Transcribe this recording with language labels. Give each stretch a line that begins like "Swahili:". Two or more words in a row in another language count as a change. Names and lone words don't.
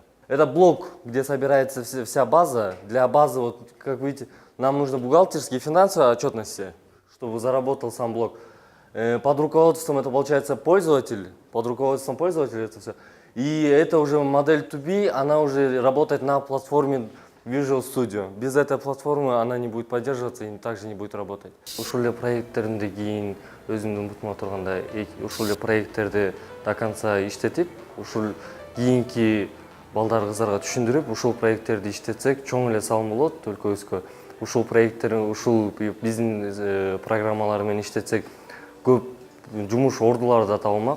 Russian: Это блок, где собирается вся база. Для базы, вот, как видите, нам нужны бухгалтерские и финансовые отчетности, чтобы заработал сам блок. Под руководством это получается пользователь, под руководством пользователя это все. И это уже модель 2B, она уже работает на платформе Visual Studio. Без этой платформы она не будет поддерживаться и также не будет работать.
Kyrgyz: Ушул эле проекттеринде кийин өзүмдүн бутума турганда ушул эле проекттерди
Russian: до конца
Kyrgyz: иштетип, ушул кийинки балдар кыздарга түшүндүрүп, ушул проекттерди иштетсек чоң эле салым болот өлкөбүзгө. Ушул проекттерин, ушул биздин программалар менен иштетсек көп жумуш ордулары да табылмак.